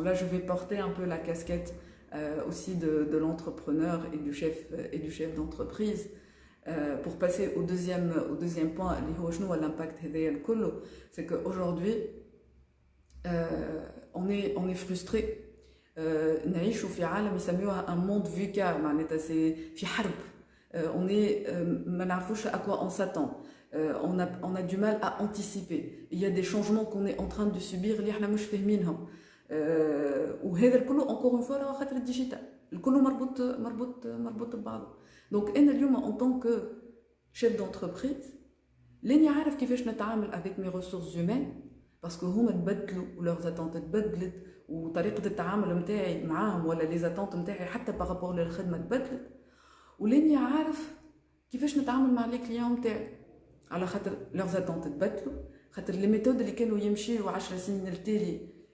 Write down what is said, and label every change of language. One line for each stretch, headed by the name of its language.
French: Là, je vais porter un peu la casquette aussi de l'entrepreneur et du chef d'entreprise. Pour passer au deuxième point, l'impact c'est qu'aujourd'hui, on est frustré.
Arabic: نعيشوا في عالم يسميوها
French: un monde VUCA،
Arabic: معناتها سي في حرب.
French: On est
Arabic: ما نعرفوش
French: à quoi on s'attend. On a du mal à anticiper. Il y a des changements qu'on est en train de subir
Arabic: اللي احنا مش فاهمينهم. وهذا الكل
French: encore une fois
Arabic: على خاطر الديجيتال، الكل مربوط ببعضه. Donc انا اليوم
French: en tant que chef d'entreprise
Arabic: لاني عارف كيفاش نتعامل
French: avec mes ressources humaines،
Arabic: باسكو هما تبدلوا ولeurs attentes تبدلت، وطريقه التعامل نتاعي معاهم ولا لي زاتونت نتاعي حتى بارابور للخدمه تبدلت، ولاني عارف كيفاش نتعامل مع لي كليون نتاعي، على خاطر لeurs attentes تبدلوا، خاطر لي ميثود اللي كانوا يمشيوا 10 سنين التالي